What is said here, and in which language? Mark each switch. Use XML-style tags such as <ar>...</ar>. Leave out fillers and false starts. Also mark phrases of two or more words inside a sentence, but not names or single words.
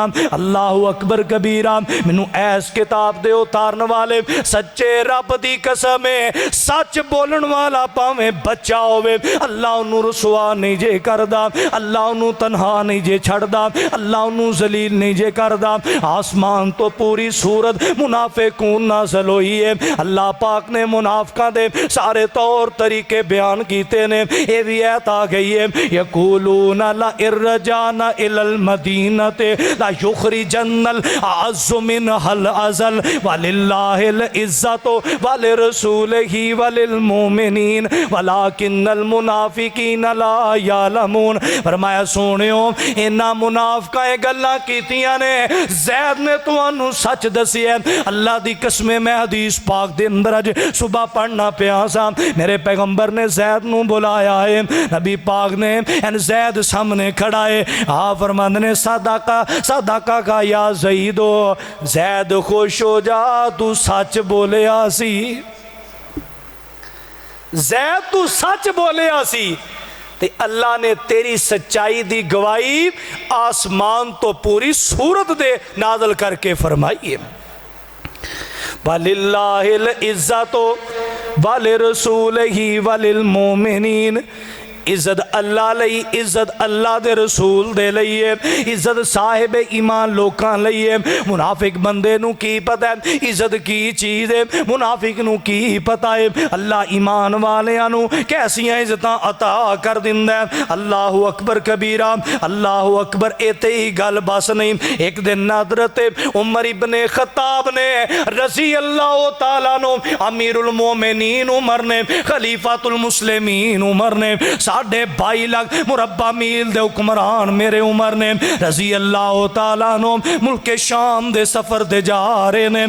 <ar>اللہ اکبر کبیرہ،</ar> <pa>مینوں ایس کتاب دے اتارن والے سچے رب دی قسم ہے، سچ بولن والا پاویں بچہ ہوئے اللہ انہوں رسوا نہیں جے کردا، اللہ انہوں تنہا نہیں جے چھڑدا، اللہ انہوں ذلیل نہیں جے کردا۔ آسمان تو پوری صورت منافقون نازل ہوئی ہے، اللہ پاک نے منافقاں دے سارے طور طریقے بیان کیتے نے، اے بھی ایت آ گئی ہے</pa> <ar>یقولون لئن رجعنا الی المدینۃ لا یخرجن الاعز منها الاذل وللہ العزۃ ولرسولہ وللمؤمنین ولکن المنافقین لا یعلمون۔</ar> <pa>فرمایا سونیو انہاں منافقاں گلاں کیتیاں نے، زید نے تانوں سچ دسیا، اللہ دی قسم میں حدیث پاک دے اندر اج صبح پڑھنا پیا سا، میرے پیغمبر نے زید نو بلایا ہے، نبی پاک نے زید سامنے کھڑا ہے، آپ فرماندے نے صدقہ صدقہ کا یا زیدو، زید خوش ہو جا تو سچ بولیا سی، زید تو سچ بولیا سی، تے اللہ نے تیری سچائی دی گواہی آسمان تو پوری صورت دے نازل کر کے فرمائی ہے۔</pa> <ar>وَلِلَّهِ الْعِزَّةُ وَلِرَسُولِهِ وَلِلْمُؤْمِنِينَ،</ar> <pa>عزت اللہ لئی، عزت اللہ دے رسول دے لئیے، عزت صاحب ایمان لوکاں لئیے۔ منافق بندے نو کی پتہ ہے عزت کی چیز ہے، منافق نو کی پتہ ہے اللہ ایمان والیاں نو کیسیاں عزتاں عطا کر دیندا ہے۔</pa> <ar>اللہ اکبر کبیرہ، اللہ اکبر،</ar> <pa>ایتے ہی گل بس نہیں۔ ایک دن حضرت عمر ابن خطاب نے</pa> <ar>رضی اللہ تعالیٰ عنہ،</ar> <pa>امیر المومنین عمر نے، خلیفۃ المسلمین عمر نے، 22.5 لاکھ مربع میل دے حکمران میرے عمر نے</pa> <ar>رضی اللہ تعالیٰ عنہ</ar> <pa>ملک شام دے سفر دے جا رہے نے۔</pa>